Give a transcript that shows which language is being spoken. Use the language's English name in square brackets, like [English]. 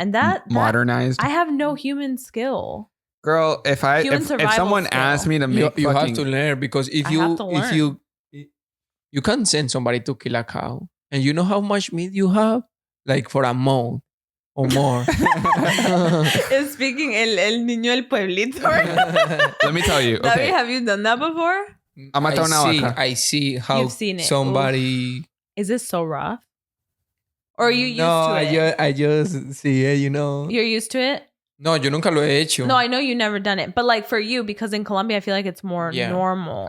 [English] And that modernized. I have no human skill. Girl, if someone asked me to make you have to learn, because if you can't send somebody to kill a cow, and you know how much meat you have, like for a month. Or more. Is speaking [Spanish] el niño del pueblito. [English] Let me tell you. Okay. David, have you done that before? I see how you've seen it. Somebody. Oof. Is this so rough? Or are you used to it? No, I just see it, You're used to it? [Spanish] No, yo nunca lo he hecho. [English] No, I know you've never done it. But like for you, because in Colombia, I feel like it's more normal.